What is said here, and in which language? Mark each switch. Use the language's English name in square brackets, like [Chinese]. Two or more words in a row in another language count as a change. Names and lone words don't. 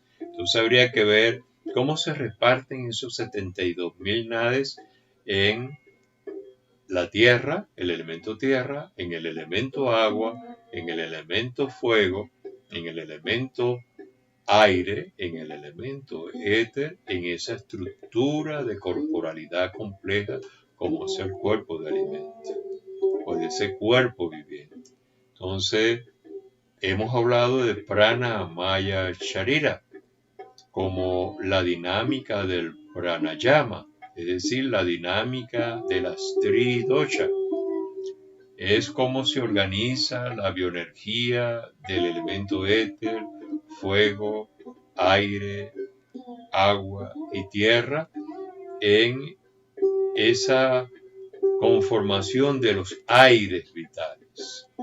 [Spanish] Entonces habría que ver cómo se reparten esos 72.000 nadis en la tierra, el elemento tierra, en el elemento agua, en el elemento fuego, en el elemento aire, en el elemento éter, en esa estructura de corporalidad compleja como es el cuerpo de alimento o de ese cuerpo viviente. Entonces, hemos hablado de [Sanskrit] prana, maya, sharira [Spanish] como la dinámica del pranayama, es decir, la dinámica de las tridosha. Es cómo se organiza la bioenergía del elemento éter, fuego, aire, agua y tierra en esa conformación de los aires vitales.